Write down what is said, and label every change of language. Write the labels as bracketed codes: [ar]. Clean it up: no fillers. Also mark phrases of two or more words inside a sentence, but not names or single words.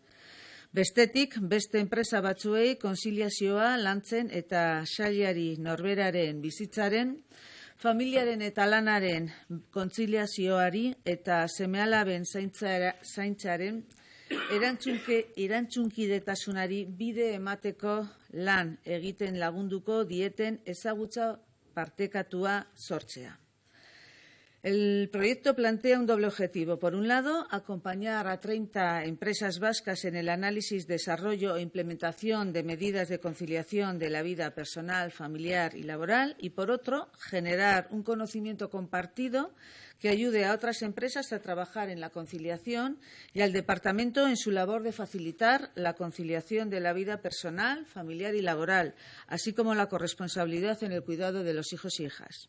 [eu] Bestetik, beste enpresa batzuei konziliazioa lantzen eta sailari norberaren bizitzaren, familiaren eta lanaren kontziliazioari eta seme-alaben zaintzaren erantzukidetasunari bide emateko lan egiten lagunduko dieten ezagutza partekatua sortzea. [es] El proyecto plantea un doble objetivo. Por un lado, acompañar a 30 empresas vascas en el análisis, desarrollo e implementación de medidas de conciliación de la vida personal, familiar y laboral. Y, por otro, generar un conocimiento compartido que ayude a otras empresas a trabajar en la conciliación y al Departamento en su labor de facilitar la conciliación de la vida personal, familiar y laboral, así como la corresponsabilidad en el cuidado de los hijos e hijas.